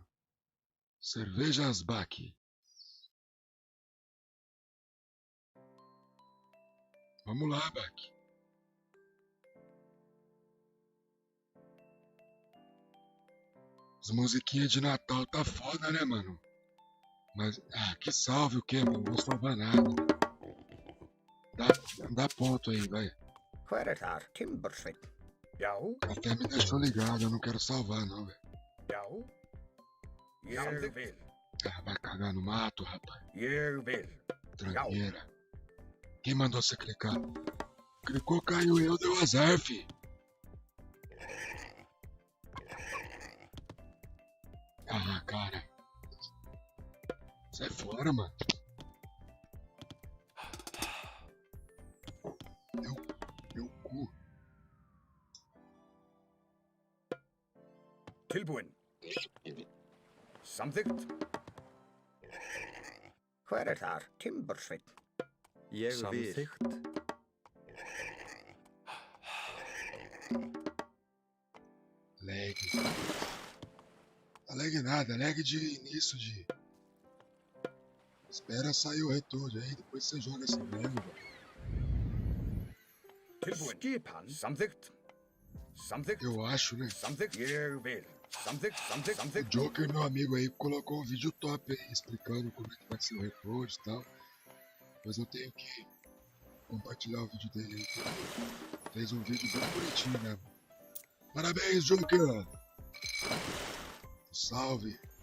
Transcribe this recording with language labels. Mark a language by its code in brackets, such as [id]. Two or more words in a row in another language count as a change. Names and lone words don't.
[pt] Cervejas Baque. Vamos lá, Baque. As musiquinhas de Natal tá foda, né, mano? Mas, que salve o quê, mano? Não vou salvar nada. Dá ponto aí, vai. [is] Hver þar Timbersveinn? Já, [pt] Até me deixou ligado, eu não quero salvar, não, velho. [is] já. Ég vil. [pt] Vai cagar no mato, rapaz. [is] Ég vil. [pt] Tranqueira. Quem mandou você clicar? Clicou, caiu eu, deu azar, fi. Cara. Sai fora, mano. Meu cu. [is] Tilbúin. Samþykkt. Hver þar Timbersveinn? Ég vil. Samþykkt. [pt] Lag. Não lag nada, lag de início de... Espera sair o retorno aí, depois você joga esse mesmo, velho. [is] Tilbúin. Skipan. Samþykkt. Samþykkt. [pt] Eu acho, né? [is] Samþykkt. Ég vil. Samþykkt. Samþykkt. [pt] O [is] Samþykkt. [pt] Joker, meu amigo aí, colocou um vídeo top aí, explicando como é que vai ser o retorno e tal. Mas eu tenho que compartilhar o vídeo dele aí. Fez um vídeo bem bonitinho mesmo. Parabéns, Joker! Salve!